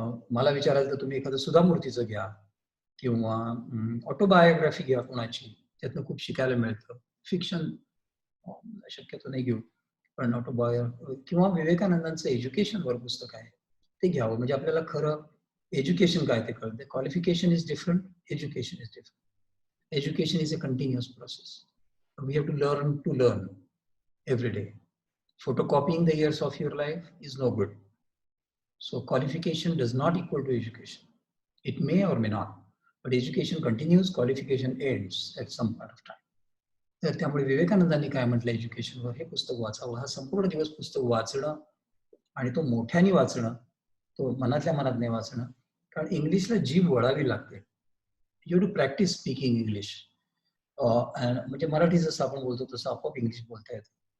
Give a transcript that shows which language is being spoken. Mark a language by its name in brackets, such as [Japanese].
[Marathi] मला विचारायचं तर तुम्ही एखादं सुधा मूर्तीचं घ्या किंवा ऑटोबायोग्राफी घ्या कोणाची. त्यातनं खूप शिकायला मिळतं. फिक्शन शक्यतो नाही घेऊ, पण ऑटोबायो किंवा विवेकानंदांचं एज्युकेशनवर पुस्तक आहे, ते घ्यावं. म्हणजे आपल्याला खरं एज्युकेशन काय ते कळतं. [English] Qualification is different, education is different. Education is a continuous process. We have to learn every day. Photocopying the years of your life is no good. So qualification does not equal to education. It may or may not, but education continues, qualification ends at some point of time. [Marathi] तर त्यामुळे विवेकानंदांनी काय म्हटलं एज्युकेशनवर, हे पुस्तक वाचावं. हा संपूर्ण दिवस पुस्तक वाचणं आणि तो मोठ्याने वाचणं, तो मनातल्या मनात नाही वाचणं. कारण इंग्लिशला जीभ वळावी लागते. [English] You to practice speaking English. [Marathi] म्हणजे मराठी जसं आपण बोलतो तसं आपोआप इंग्लिश बोलता येतं.